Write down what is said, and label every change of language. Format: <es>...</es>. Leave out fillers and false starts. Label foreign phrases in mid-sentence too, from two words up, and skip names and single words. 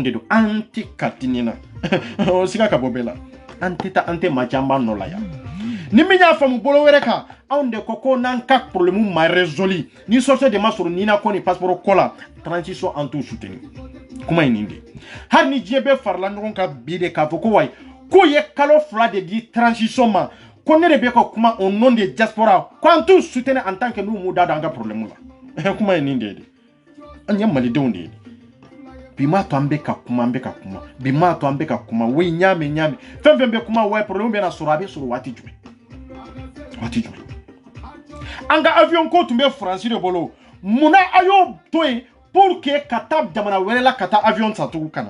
<bm>de don an tɛ katini na o siga ka bɔ bɛɛ la an tɛ taa an tɛ maa caman nɔ la yan ni min y'a faamu bolo wɛrɛ kan anw de ko n'an ka problème ma résolu ni sɔrɔtɛ de ma sɔrɔ ni na ko ni passeport ko la transition an t'u soutenir kuma ye nin de hali ni diɲɛ bɛɛ farala ɲɔgɔn kan bi de k'a fɔ ko wayi k'o ye kalo 2 de di transition ma ko ne de bɛ ka kuma</bm> <fr>au nom de diaspora</fr> <bm>ko an t'u soutenir</bm> <fr>en tant que</fr> <bm>n'u m'u da don an ka problème la kuma ye nin de ye an ye malidenw de ye bi m'a to an bɛ ka kuma bi m'a to an bɛ ka kuma oui ɲaami fɛn fɛn bɛ kuma ouais problème bɛ na sɔrɔ a bɛ sɔrɔ waati jumɛn an ka avion ko tun bɛ France de bolo munna a y'o to yen</bm> <fr>pour que</fr> <bm>ka taa jamana wɛrɛ la ka taa avion san tugun kana</bm>